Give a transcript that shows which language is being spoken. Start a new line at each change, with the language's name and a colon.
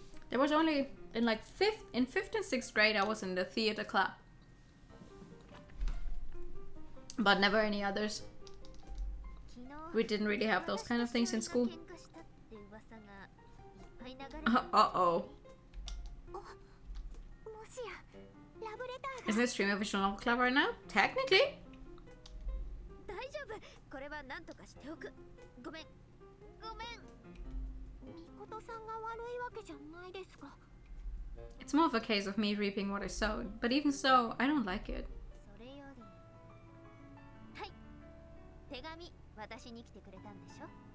English: There was only in like fifth and sixth grade I was in the theater club. But never any others.
Japanese: 昨日
English: We didn't really have those kind of things in school.
Japanese: 喧嘩したって噂がいっぱい流れてる。
English: Uh-oh.
Japanese: もしやラブレターが。
English: Isn't this stream official novel club right now? Technically.
Japanese: 大丈夫。これは何とかしておく。ごめん。ごめん。みことさんが悪いわけじゃないですが。 It's more of a case of me reaping what I sowed. But even so, I don't like it. それより。はい。手紙渡しに来てくれたんでしょ。